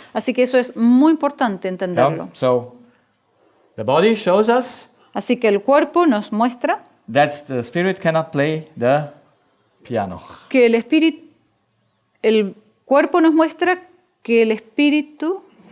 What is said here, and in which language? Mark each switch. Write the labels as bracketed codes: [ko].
[es] Así que eso es muy importante entenderlo. [en] So the body shows us [es] Así que el cuerpo nos muestra [en] that the spirit cannot play the piano. [es] que el cuerpo nos muestra que el espíritu